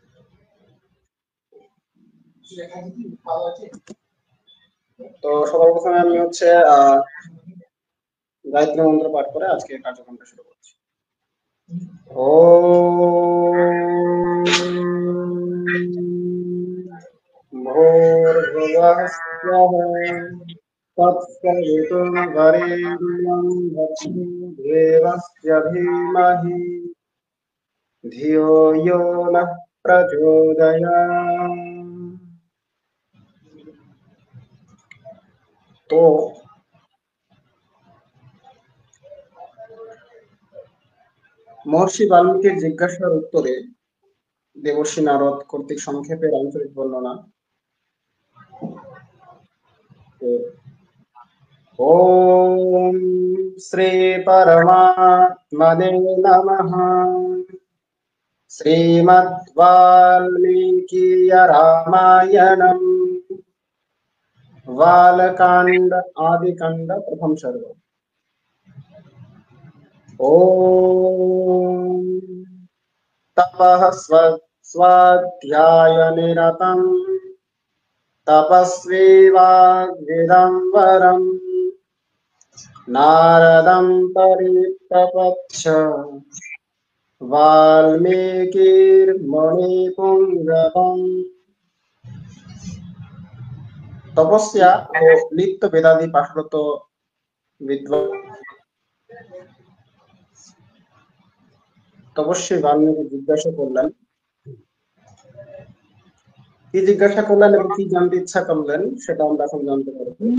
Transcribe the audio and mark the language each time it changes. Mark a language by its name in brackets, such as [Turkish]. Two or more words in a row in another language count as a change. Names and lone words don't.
[Bangla] তো সবার প্রথমে আমি হচ্ছে গায়ত্রী মন্ত্র পাঠ করে আজকে কার্যক্রমটা শুরু করছি। [Sanskrit] ভূর্ভুবঃ স্বঃ তৎসবিতুর্বরেণ্যং ভর্গো দেবস্য ধীমহি ধিয়ো यो নঃ প্রচোদয়াৎ। [Bangla] তো মহর্ষি বাল্মীকির জিজ্ঞাসার উত্তরে দেবর্ষি নারদ কর্তৃক সংক্ষেপে রামচরিত বর্ণনা। [Sanskrit] ওম শ্রী পরমাত্মনে নমঃ। [Bangla] শ্রীমদ্ বাল্মীকিয় রামায়ণম বালকাণ্ড আদিকাণ্ড প্রথম সর্গ। [Sanskrit] ওম तपः स्वाध्यायनिरतं तपस्वी वाग्विदम्बरम् नारदं परिप्रपच्छ वाल्मीकिर्मुनिपुङ्गवम्। [Bangla] তপস্যা ও নিত্য বেদাদি পাঠরত বিদ্বান তপস্বী বাল্মীকি জিজ্ঞাসা করলেন, কি জিজ্ঞাসা করলেন এবং কি জানতে ইচ্ছা করলেন সেটা আমরা এখন জানতে পারব।